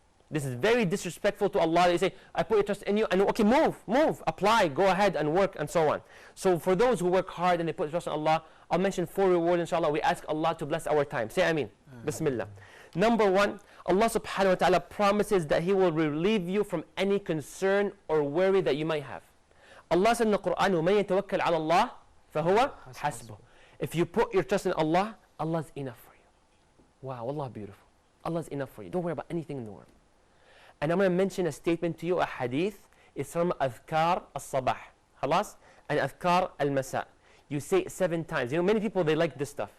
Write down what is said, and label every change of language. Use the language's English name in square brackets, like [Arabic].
[English] This is very disrespectful to Allah. They say, I put your trust in you, and okay, move, apply, go ahead and work, and so on. So for those who work hard and they put their trust in Allah, I'll mention 4 rewards, inshallah. We ask Allah to bless our time. Say Ameen. Bismillah. Number 1, Allah subhanahu wa ta'ala promises that He will relieve you from any concern or worry that you might have. Allah said in the Quran, [Arabic] وَمَن يَتَوَكَّلْ عَلَى اللَّهِ فَهُوَ حَسْبُهُ. [English] If you put your trust in Allah, Allah's enough for you. Wow, Allah beautiful. Allah's enough for you. Don't worry about anything in the world. And I'm going to mention a statement to you, a hadith. It's from Adhkar al-Sabah. Khalas? And Adhkar al-Masa. You say it 7 times. You know, many people, they like this stuff.